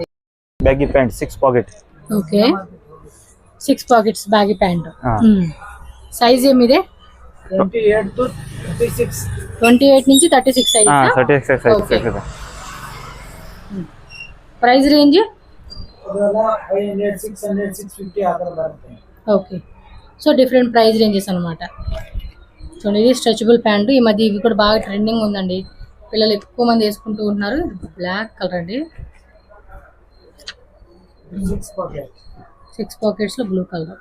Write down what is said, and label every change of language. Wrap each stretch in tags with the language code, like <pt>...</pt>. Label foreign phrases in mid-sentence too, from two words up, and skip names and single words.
<en>baggy pant 6 pocket. okay 6 pockets baggy pant.</en> <te>సైజ్ ఏమిదే?</te> <en>28 to 36.</en> <te>28 నుంచి 36 సైజ్.</te> <en>36 size. price range</en> <kn>ಇದೆಲ್ಲ 500 600 650 ಆ ಥರ ಬರುತ್ತೆ.</kn> <te>ఓకే,</te> <en>so different price ranges</en> <te>అనమాట. చూడండి ఇది</te> <en>stretchable pant.</en> <te>ఈ మధ్య ఇవి కూడా బాగా ట్రెండింగ్ ఉందండి, పిల్లలు ఎక్కువ మంది వేసుకుంటూ ఉన్నారు.</te> <en>black color</en> <te>అండి,</te> <en>6 pocket.</en> <te>6 పాకెట్స్లో</te> <en>blue color.</en>